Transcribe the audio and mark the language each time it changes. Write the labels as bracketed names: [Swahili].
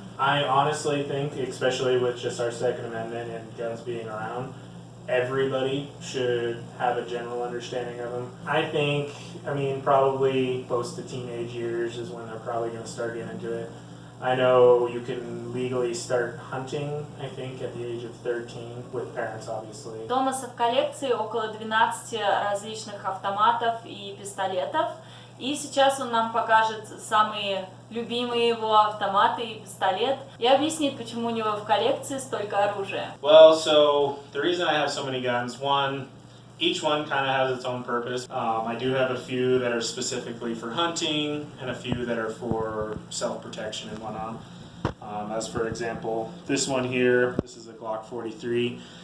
[English] I honestly think, especially with just our Second Amendment and guns being around, everybody should have a general understanding of them. I think, probably close to teenage years is when they're probably going to start getting into it. I know you can legally start hunting, I think, at the age of 13, with parents, obviously. [Russian] Томаса в коллекции около 12 различных автоматов и пистолетов. И сейчас он нам покажет самые любимые его автоматы и пистолет и объяснит, почему у него в коллекции столько оружия. [English] Well, so the reason I have so many guns, each one kind of has its own purpose. I do have a few that are specifically for hunting and a few that are for self-protection and whatnot. As for example, this one here, this is a Glock 43.